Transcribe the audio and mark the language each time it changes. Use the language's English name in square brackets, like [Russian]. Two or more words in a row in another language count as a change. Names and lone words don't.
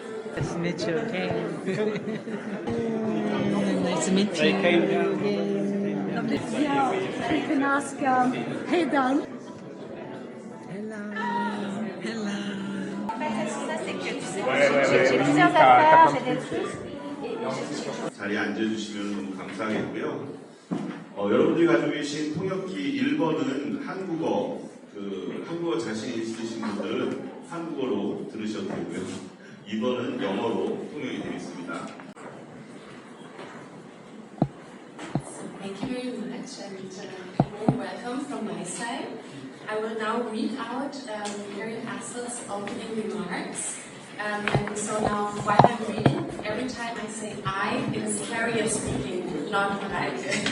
[English] Nice to meet you again. Nice to meet you again. Lovely. Yeah, we can ask hey Dan. Hello. [French] J'ai plusieurs affaires, j'ai des trucs. [Korean] 자리에 앉아주시면 너무 감사하겠고요. 여러분들이 가지고 계신 통역기 1번은 한국어 자신 있으신 분들은 한국어로 들으셔도 되고요. 2번은 영어로 통역이 되겠습니다. [English] Thank you very much and warm welcome from my side. I will now read out Mary Hassel's opening remarks. And so now, while I'm reading, every time I say I, it's Carrier speaking, not like.